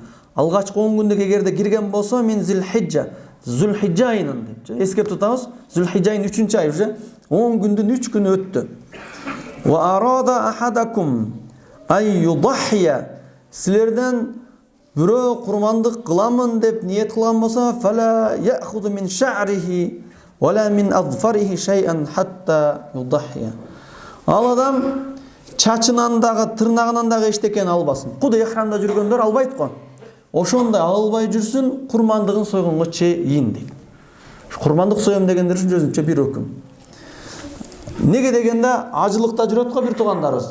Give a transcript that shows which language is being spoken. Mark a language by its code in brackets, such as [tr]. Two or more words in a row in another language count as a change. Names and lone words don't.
[ky] Алгачкы 10 күндүк эгерде кирген болсо, мен Зилхиджа, Зулхиджа айынан деп. Эскертип атабыз. Зулхиджа айын 3-чү ай уже 10 күндүн 3 күнү өттү. [ar] وأراد أحدكم أن يضحي. [ky] Силерден бирөө курмандык кыламын деп ниет кылган болсо, [ar] فلا يأخذ من شعره ولا من أظفاره شيئا حتى يضحي. [ky] Ал адам чачынан дагы, тырнагынан дагы эчтекени албасын. Куду ихрамда жүргөндөр албайт го. Ошондой албай жүрсүн, курмандыгын сойгонго чейин дейт. Курмандык соем дегендер үчүн өзүнчө бир өкүм. Неге дегенде ажылыкта жүрөт го бир туугандарыбыз.